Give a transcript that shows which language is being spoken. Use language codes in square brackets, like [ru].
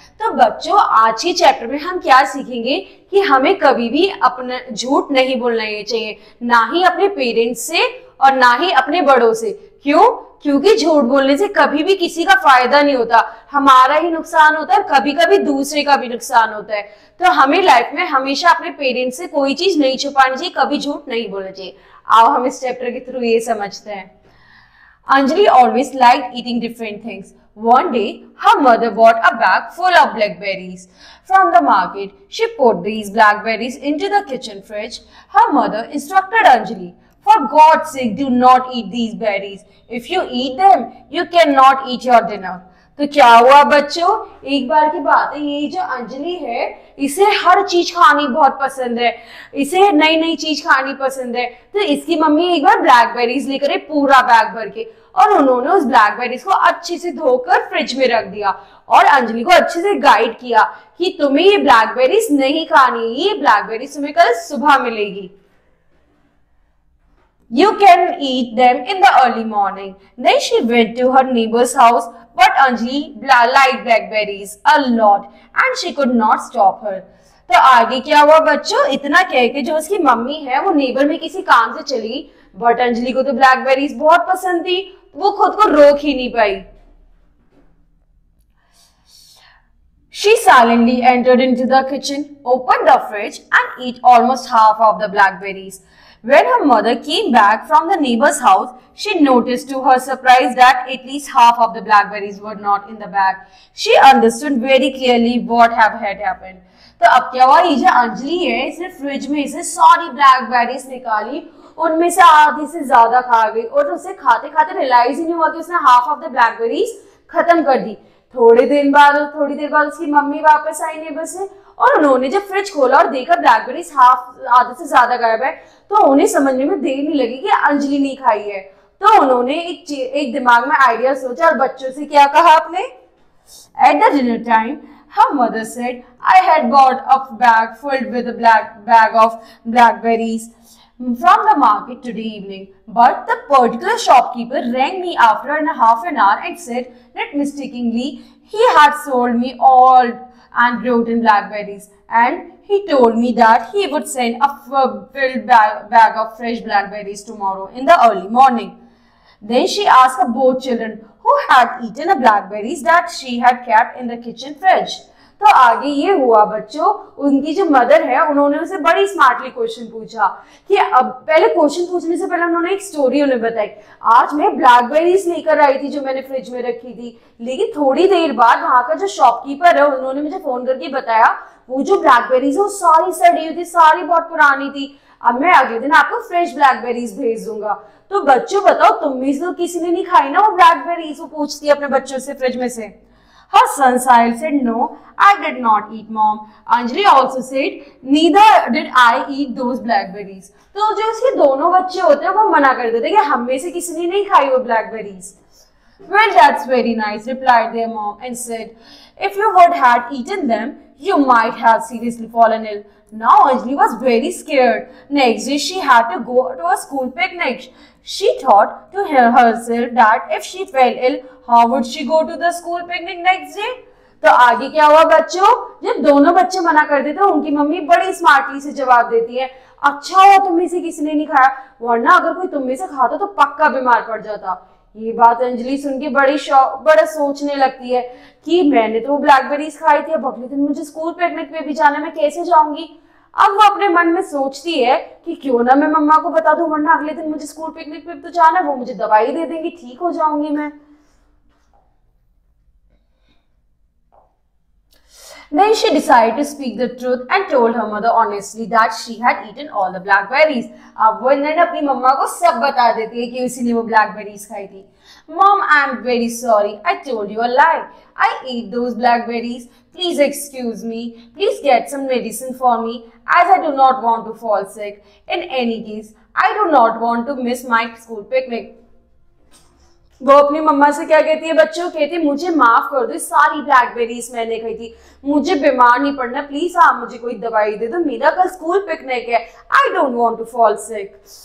[hi] तो बच्चों, आज के चैप्टर में हम क्या सीखेंगे कि हमें कभी भी अपना झूठ नहीं बोलना चाहिए, ना ही अपने पेरेंट्स से और ना ही अपने बड़ों से। क्यों? क्योंकि झूठ बोलने से कभी भी किसी का फायदा नहीं होता, हमारा ही नुकसान होता है, कभी कभी दूसरे का भी नुकसान होता है। तो हमें लाइफ में हमेशा अपने पेरेंट्स से कोई चीज नहीं छुपानी चाहिए, कभी झूठ नहीं बोलना चाहिए। आओ हम इस चैप्टर के थ्रू ये समझते हैं। [en] Anjali always liked eating different things. One day, her mother bought a bag full of blackberries from the market. She put these blackberries into the kitchen fridge. Her mother instructed Anjali, "For God's sake, do not eat these berries. If you eat them, you cannot eat your dinner." [hi] तो क्या हुआ बच्चों, एक बार की बात है, ये जो अंजलि है इसे हर चीज खानी बहुत पसंद है, इसे नई नई चीज खानी पसंद है। तो इसकी मम्मी एक बार ब्लैकबेरीज लेकर आई पूरा बैग भर के, और उन्होंने उस ब्लैकबेरीज को अच्छे से धोकर फ्रिज में रख दिया और अंजलि को अच्छे से गाइड किया कि तुम्हें ये ब्लैकबेरीज नहीं खानी, ये ब्लैकबेरीज तुम्हें कल सुबह मिलेगी। [en] You can eat them in the early morning. Then she went to her neighbor's house, but Anjali liked blackberries a lot and she could not stop her. [hi] तो आगे क्या हुआ बच्चों, इतना कह के जो उसकी मम्मी है वो नेबर में किसी काम से चली, बट अंजलि को तो ब्लैकबेरीज बहुत पसंद थी, वो खुद को रोक ही नहीं पाई। [en] She silently entered into the kitchen, opened the fridge and ate almost half of the blackberries. When her mother came back from the neighbor's house, she noticed to her surprise that at least half of the blackberries were not in the bag. She understood very clearly what had happened. [hi] तो अब क्या हुआ, ये जो अंजलि है इसने fridge में से सारी ब्लैकबेरीज निकाली, उनमें से आधी से ज्यादा खा गई और उसे खाते खाते रियलाइज ही नहीं हुआ कि उसने [en] half of the blackberries [hi] खत्म कर दी। थोड़ी देर बाद उसकी मम्मी वापस आई नेबर से, और उन्होंने जब फ्रिज खोला और देखा ब्लैकबेरीज आधे से ज्यादा गायब है, तो उन्हें समझने में देर नहीं लगी कि अंजलि नहीं खाई है। तो उन्होंने एक दिमाग में आइडिया सोचा और बच्चों से क्या कहा आपने? [en] At the dinner time, her mother said, "I had bought a bag filled with a bag of blackberries from the market today evening, but the particular shopkeeper rang me after half an hour and said that mistakenly he had sold me all and rotten blackberries, and he told me that he would send a filled bag of fresh blackberries tomorrow in the early morning." Then she asked both children who had eaten the blackberries that she had kept in the kitchen fridge. [hi] तो आगे ये हुआ बच्चों, उनकी जो mother है उन्होंने उसे बड़ी स्मार्टली क्वेश्चन पूछा कि अब पहले क्वेश्चन पूछने से पहले उन्होंने एक स्टोरी उन्हें बताई। आज मैं ब्लैकबेरीज लेकर आई थी जो मैंने फ्रिज में रखी थी, लेकिन थोड़ी देर बाद वहां का जो शॉपकीपर है उन्होंने मुझे फोन करके बताया वो जो ब्लैकबेरीज है वो सारी सड़ी हुई थी, सारी बहुत पुरानी थी। अब मैं अगले दिन आपको फ्रेश ब्लैकबेरीज भेज दूंगा। तो बच्चों बताओ, तुम में से तो किसी ने नहीं खाई ना वो ब्लैकबेरीज? वो पूछती है अपने बच्चों से फ्रिज में से। [en] Her son Sahil said, "No, I did not eat, Mom." Anjali also said, "Neither did I eat those blackberries." [hi] तो जो उसके दोनों बच्चे होते हैं वो मना कर देते कि हम में से किसी ने नहीं खाई वो blackberries. [en] "Well, that's very nice," replied their mom and said, "If you would have eaten them, you might have seriously fallen ill." Now Anjali was very scared. Next day she had to go to a school picnic. She thought to herself that if she fell ill, how would she go to the school picnic next day? [hi] तो आगे क्या हुआ बच्चों, जब दोनों बच्चे मना कर देते हैं उनकी मम्मी बड़ी स्मार्टली से जवाब देती है, "अच्छा हुआ तुम में से किसी ने नहीं खाया, वरना अगर कोई तुम में से खाता तो पक्का बीमार पड़ जाता।" ये बात अंजलि सुन के बड़ा सोचने लगती है कि मैंने तो ब्लैकबेरीज खाई थी, अब अगले दिन मुझे स्कूल पिकनिक पे भी जाना, मैं कैसे जाऊंगी? अब वो अपने मन में सोचती है कि क्यों ना मैं मम्मा को बता दूं, वरना अगले दिन मुझे स्कूल पिकनिक पे तो जाना है, वो मुझे दवाई दे देंगी, ठीक हो जाऊंगी मैं। [en] Then she decided to speak the truth and told her mother honestly that she had eaten all the blackberries. [hi] अब वो इन्होंने अपनी मम्मा को सब बता देती है कि उसी ने वो ब्लैकबेरीज खाई थी। [en] "Mom, I am very sorry. I told you a lie. I ate those blackberries. Please excuse me. Please get some medicine for me, as I do not want to fall sick. In any case, I do not want to miss my school picnic." [hi] वो अपनी मम्मा से क्या कहती है बच्चों, कहती है मुझे माफ कर दो, सारी ब्लैकबेरीज मैंने खाई थी, मुझे बीमार नहीं पड़ना, प्लीज आप मुझे कोई दवाई दे दो, मेरा कल स्कूल पिकनिक है, [en] I don't want to fall sick.